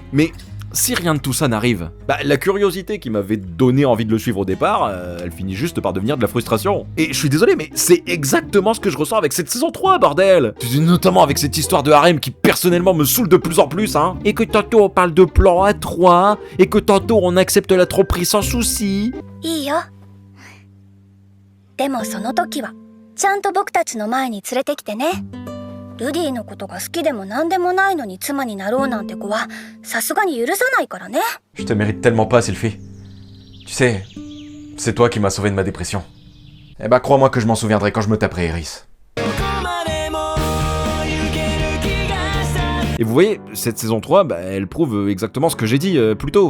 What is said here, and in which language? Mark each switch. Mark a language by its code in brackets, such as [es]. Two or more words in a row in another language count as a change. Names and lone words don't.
[fr] Mais si rien de tout ça n'arrive, la curiosité qui m'avait donné envie de le suivre au départ, elle finit juste par devenir de la frustration. Et je suis désolé, mais c'est exactement ce que je ressens avec cette saison 3, bordel! Notamment avec cette histoire de harem qui personnellement me saoule de plus en plus, hein. Et que tantôt on parle de plan à 3, et que tantôt on accepte la tromperie sans souci. [ja] いいよ。でもその時はちゃんと僕たちの前に連れてきてね。ルディのことが好きでも何でもないのに妻になろうなんて子はさすがに許さないからね。 [fr] Je te mérite tellement pas, Sylphie. Tu sais, c'est toi qui m'as sauvé de ma dépression. Eh ben, crois-moi que je m'en souviendrai quand je me taperai Iris. Et vous voyez, cette saison 3, elle prouve exactement ce que j'ai dit plus tôt.